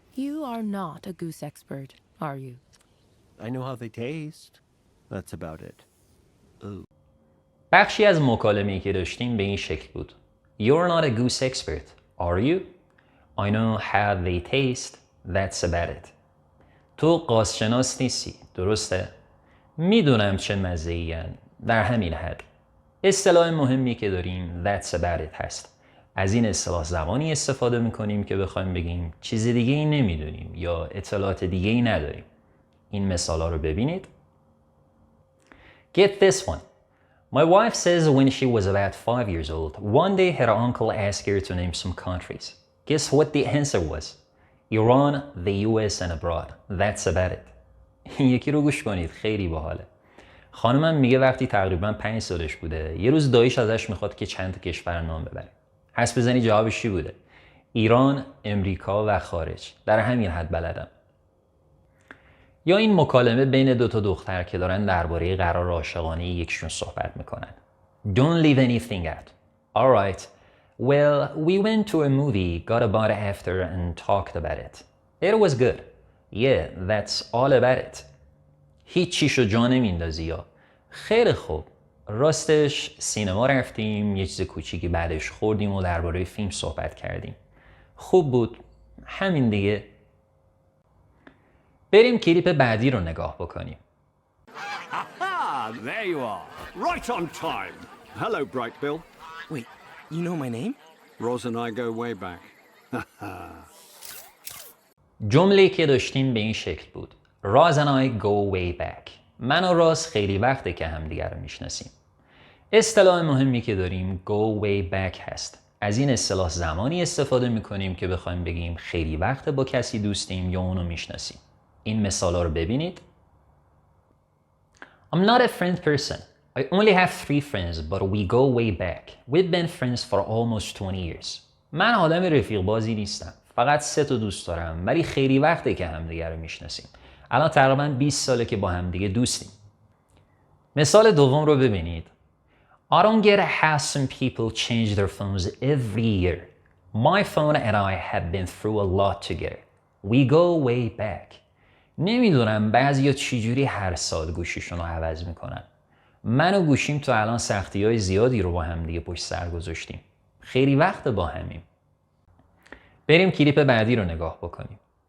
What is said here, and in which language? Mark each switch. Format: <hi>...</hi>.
<en>You are not a goose expert, are you? I know how they taste. That's about it. Ooh.</en> <fa>بخشی از مکالمه‌ای که داشتیم به این شکل بود.</fa> <en>You're not a goose expert, are you? I know how they taste. That's about it.</en> <fa>تو قازشناس نیستی، درسته؟ میدونم چه مزه‌ای در همین حد. اصطلاح مهمی که داریم</fa> <en>That's about it</en> <fa>هست. از این اصطلاح زمانی استفاده میکنیم که بخوایم بگیم چیز دیگه ای نمیدونیم یا اطلاعات دیگه ای نداریم. این مثالا رو ببینید.</fa> <en>Get this one. My wife says when she was about 5 years old, one day her uncle asked her to name some countries. Guess what the answer was? Iran, the US and abroad. That's about it.</en> <fa>این یکی رو گوش کنید، خیلی باحاله. خانمم میگه وقتی تقریبا 5 سالش بوده یه روز داییش ازش میخواد که چند تا کشور نام ببره. حدس بزنی جوابش چی بوده؟ ایران، امریکا و خارج. در همین حد بلدم. یا این مکالمه بین دو تا دختر که دارن درباره قرار عاشقانه یکشون صحبت میکنن.</fa> <en>Don't leave anything out. All right. Well, we went to a movie, got a bite after and talked about it. It was good. Yeah, that's all about it.</en> <fa>هیچ چیشو جا نمیندازی یا خیلی خوب. راستش سینما رفتیم، یه چیز کوچیکی بعدش خوردیم و درباره فیلم صحبت کردیم. خوب بود. همین دیگه. بریم کلیپ بعدی رو نگاه بکنیم.</fa> <en>Ah, there you are. Right on time. Hello, Bright Bill. Wait, you know my name? Roz and I go way back.</en> <fa>جمله‌ای که داشتیم به این شکل بود.</fa> <en>Roz and I go way back.</en> <fa>من و راز خیلی وقته که همدیگر رو میشناسیم. اصطلاح مهمی که داریم go way back هست. از این اصطلاح زمانی استفاده میکنیم که بخوایم بگیم خیلی وقته با کسی دوستیم یا اونو میشناسیم. این مثالا رو ببینید.</fa> <en>I'm not a friend person. I only have 3 friends but we go way back. We've been friends for almost 20 years.</en> <fa>من آدم رفیق بازی نیستم. فقط 3 تا دوست دارم ولی خیلی وقته که همدیگه رو میشناسیم. الان تقریبا 20 ساله که با همدیگه دوستیم. مثال دوم رو ببینید.</fa> <en>I don't get how some people change their phones every year. My phone and I have been through a lot together. We go way back.</en> <fa>نمیدونم بعضیا چجوری هر سال گوشیشون رو عوض میکنن. من و گوشیم تو الان سختی‌های زیادی رو با هم دیگه پشت سر گذاشتیم. خیلی وقت با همیم. بریم کلیپ بعدی رو نگاه بکنیم.</fa>